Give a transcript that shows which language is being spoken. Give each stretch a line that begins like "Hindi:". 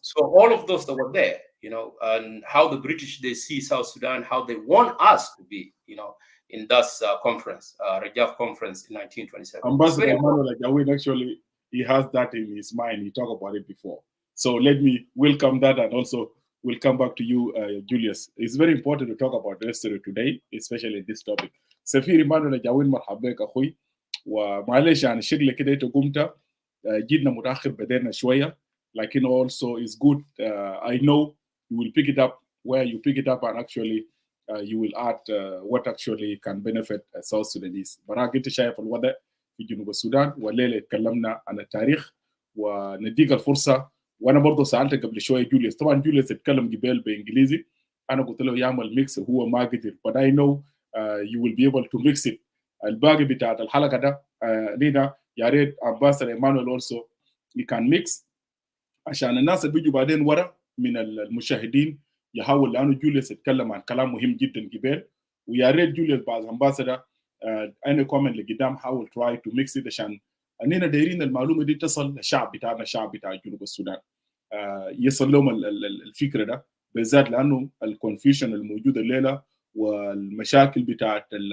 English: So all of those that were there, and how the British, they see South Sudan, how they want us to be, in that conference, Rajaf conference in 1927. Ambassador Emmanuel Ajawin, actually, he has that in his mind. He talked about it before. So let me welcome that, and also we'll come back to you, Julius. It's very important to talk about the history today, especially this topic.
Arabic: سفير إيمانويل أجاوين مرحبا بك أخوي ومعلش يعني شغلة كده أنت قمت جينا متأخر بدينا شوية لكن
English: also is good. I know you will pick it up where you pick it up and actually you will add what actually can benefit South Sudanese.
Arabic: براك أنت شايف الوضع في جنوب السودان والليلة اتكلمنا عن التاريخ ونديك الفرصة. وانا برضه سالت قبل شويه جوليوس، طبعا جوليوس اتكلم قبل بانجليزي، انا قلت له يعمل ميكس هو ما قدر،
English: but I know you will be able to mix it.
Arabic: الباقي بتاعت الحلقه ده لينا يا ريت امباسادور ايمانويل
English: also you can mix
Arabic: عشان الناس اللي بيجوا بعدين ورا من المشاهدين يحاول، لانه جوليوس اتكلم عن كلام مهم جدا قبل، ويا ريت جوليوس بعد امباسادور انا كومنت اللي قدام حاول
English: try to mix it
Arabic: عشان اننا دايرين المعلومه دي تصل للشعب بتاعنا، الشعب بتاع جنوب السودان يصل لهم الفكره ده بالذات، لانه الكونفيوجن الموجود الليله والمشاكل بتاعت